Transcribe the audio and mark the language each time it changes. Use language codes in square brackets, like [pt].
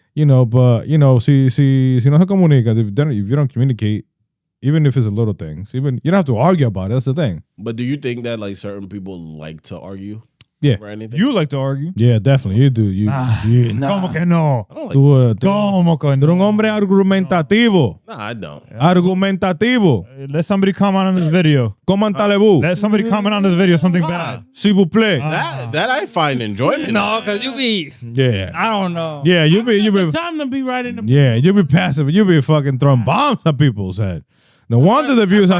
[en] But, [es] si no se comunica, [en] if you don't communicate, even if it's a little things, even you don't have to argue about it. That's the thing. But do you think that like certain people like to argue? Yeah. Or anything? You like to argue. Yeah, definitely. You do. [es] ¿Cómo que no? [en] I don't like [es] ¿Cómo que no? Tú eres un hombre argumentativo. [en] Nah, I don't. [es] Argumentativo. [en] Let somebody comment on this video. [fr] Comment allez-vous? [en] Let somebody comment on this video something bad. [fr] S'il vous plaît. [en] That I find enjoyment. No, because you be, Yeah. I don't know. Yeah, you be Time to be right in the. yeah, you be passive. You be fucking throwing bombs at people's head. No wonder the views have